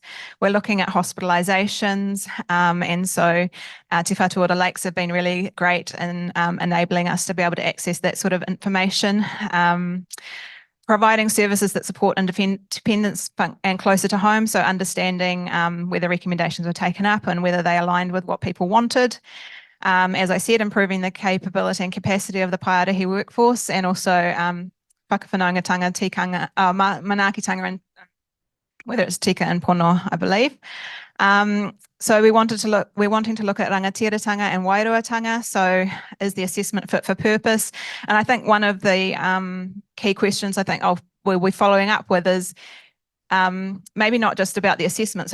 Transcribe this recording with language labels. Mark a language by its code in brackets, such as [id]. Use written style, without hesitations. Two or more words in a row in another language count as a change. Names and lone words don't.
[en] We're looking at hospitalisations, and so Te Whatuora Lakes have been really great in enabling us to be able to access that sort of information. Providing services that support independence and closer to home, so understanding whether recommendations were taken up and whether they aligned with what people wanted. As I said, improving the capability and capacity of the Paiarahi workforce, and also [mi] whakawhanaungatanga, tikanga, manaakitanga, [en] and whether it's tika and pono, I believe. So we're wanting to look at rangatiratanga and wairuatanga. So is the assessment fit for purpose? And I think one of the key questions I think we'll be following up with is maybe not just about the assessment.